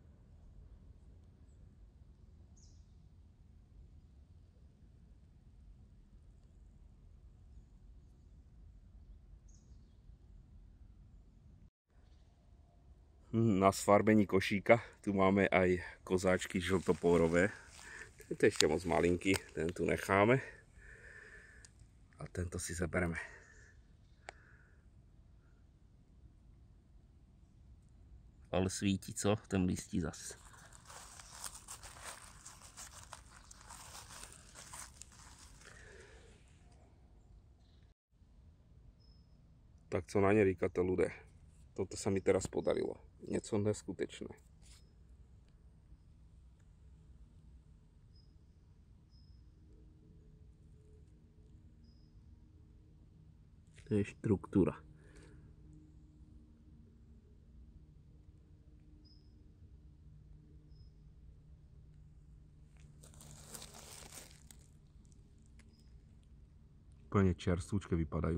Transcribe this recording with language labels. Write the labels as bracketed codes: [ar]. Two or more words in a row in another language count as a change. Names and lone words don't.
[sk] Na sfarbení košíka tu máme aj kozáčky žltopórové. Tento je ešte moc malinký, ten tu necháme. A tento si zabereme. [cs] Ale svítí, co? Ten listí zas. Tak co na ne říkáte, [sk] ľudia? Toto sa mi teraz podarilo. [cs] Něco neskutečné. To je štruktúra. [sk] Úplne čerstvúčke vypadajú.